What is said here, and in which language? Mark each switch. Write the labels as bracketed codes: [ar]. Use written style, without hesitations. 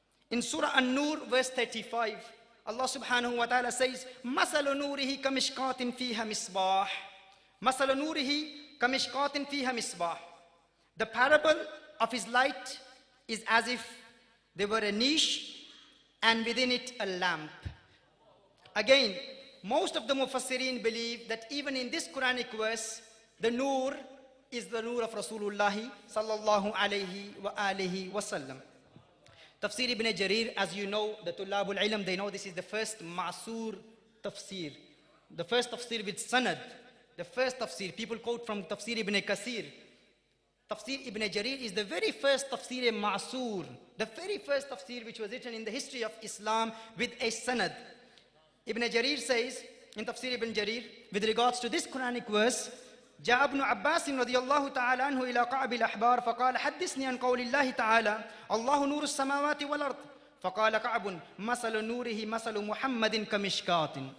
[en] In Surah An-Nur, verse 35, Allah subhanahu wa ta'ala says, [ar] مَثَلُ نُورِهِ كَمِشْقَاتٍ فِيهَا مِصْبَاحٍ مَثَلُ نُورِهِ كَمِشْقَاتٍ فِيهَا مِصْبَاحٍ. [en] The parable of his light is as if there were a niche and within it a lamp. Again, most of the Mufassirin believe that even in this Quranic verse, the Noor is the Noor of Rasulullah sallallahu alayhi wa alihi wasallam. Tafsir ibn Jarir, as you know, the Tullabul Ilm, they know this is the first Ma'sur tafsir. The first tafsir with sanad. The first tafsir. People quote from Tafsir ibn Kasir. Tafsir ibn Jarir is the very first tafsir Ma'sur. The very first tafsir which was written in the history of Islam with a sanad. Ibn Jarir says, in Tafsir ibn Jarir, with regards to this Quranic verse, [ar] جاء ابن عباس رضي الله تعالى عنه إلى قعب الأحبار فقال حدثني عن قول الله تعالى الله نور السماوات والأرض فقال كعب مثل نوره مثل محمد كمشكاة.